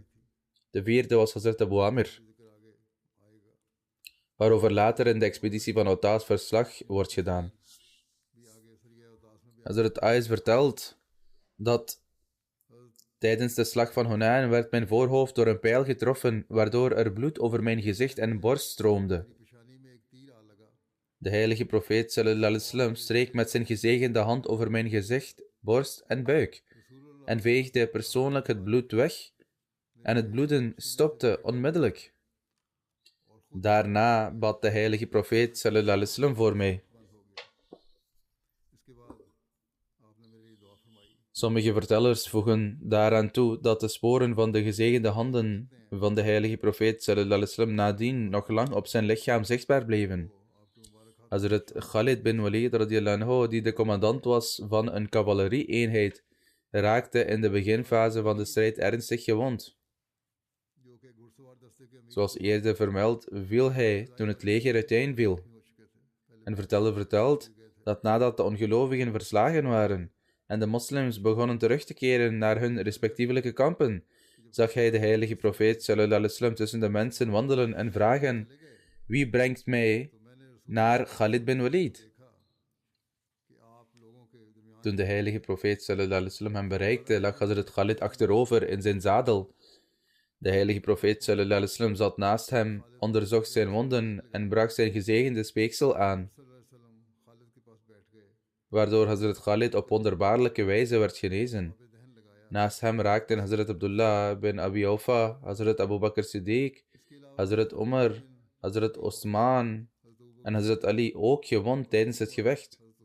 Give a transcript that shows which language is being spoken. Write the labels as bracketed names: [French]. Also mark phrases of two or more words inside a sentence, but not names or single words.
[Dutch] De 4e was Hazrat Abu Amir, waarover later in de expeditie van Autas verslag wordt gedaan. Hazrat Ais vertelt dat tijdens de slag van Hunain werd mijn voorhoofd door een pijl getroffen, waardoor er bloed over mijn gezicht en borst stroomde. De heilige profeet [Arabic] صلى الله عليه وسلم [Dutch] streek met zijn gezegende hand over mijn gezicht, borst en buik en veegde persoonlijk het bloed weg en het bloeden stopte onmiddellijk. Daarna bad de heilige profeet [Arabic] صلى الله عليه وسلم [Dutch] voor mij. Sommige vertellers voegen daaraan toe dat de sporen van de gezegende handen van de heilige profeet [Arabic] صلى الله عليه وسلم [Dutch] nadien nog lang op zijn lichaam zichtbaar bleven. Hazrat Khalid bin Walid [Arabic] رضي الله عنه, [Dutch] die de commandant was van een cavalerie-eenheid, raakte in de beginfase van de strijd ernstig gewond. Zoals eerder vermeld, viel hij toen het leger uiteenviel. Een verteller vertelt dat nadat de ongelovigen verslagen waren en de moslims begonnen terug te keren naar hun respectievelijke kampen, zag hij de heilige profeet [Arabic] صلى الله عليه وسلم [Dutch] tussen de mensen wandelen en vragen: wie brengt mij naar Khalid bin Walid? Toen de heilige profeet [Arabic] صلى الله عليه وسلم [Dutch] hem bereikte, lag Hazrat Khalid achterover in zijn zadel. De heilige profeet [Arabic] صلى الله عليه وسلم [Dutch] zat naast hem, onderzocht zijn wonden en brak zijn gezegende speeksel aan, waardoor Hazrat Khalid op wonderbaarlijke wijze werd genezen. Naast hem raakten Hazrat Abdullah bin Abi Aufa, Hazrat Abu Bakr Siddiq, Hazrat Umar, Hazrat Osman en Hazrat Ali ook gewond tijdens het gevecht.